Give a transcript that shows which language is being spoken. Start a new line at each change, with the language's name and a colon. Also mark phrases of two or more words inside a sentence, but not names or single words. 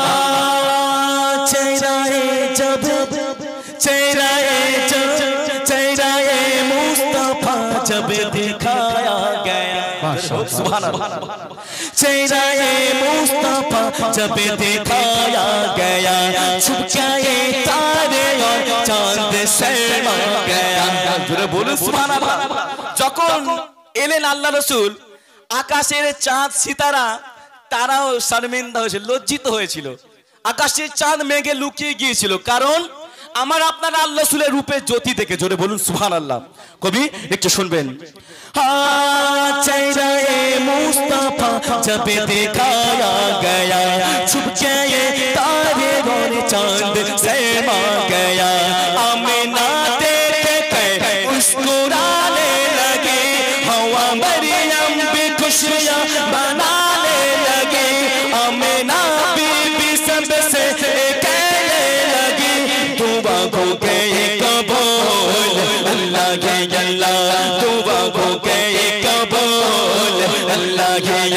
Urdu: چہرہ جب چہرہ مصطفیٰ جب دکھایا گیا سبحان اللہ چہرہ مصطفیٰ جب دکھایا گیا چھپ گئے تارے اور چاند شرما گیا جوڑے بولو سبحان اللہ
Bangla: যখন এলেন আল্লাহ রাসূল আকাশের চাঁদ সিতারা তারাও শর্মিন্দা হয়েছিল লজ্জিত হয়েছিল আকাশের চাঁদ মেঘে লুকিয়ে গিয়েছিল কারণ আমার আপনার আল্লাহ রাসূলের রূপে জ্যোতি দেখে জোরে বলুন সুবহানাল্লাহ কবি একটু শুনবেন
Urdu: چہرہ مصطفیٰ جب دکھایا گیا چھپ گئے تارے اور چاند شرما گیا آمنہ دیکھ کے مسکرانے لگے حوا مریم بھی خوشیاں منانے لگے آمنہ بی بی سب سے کہنے لگی دعا کو گئے قبول اللہ کے اللہ دعا کو گئے قبول اللہ کے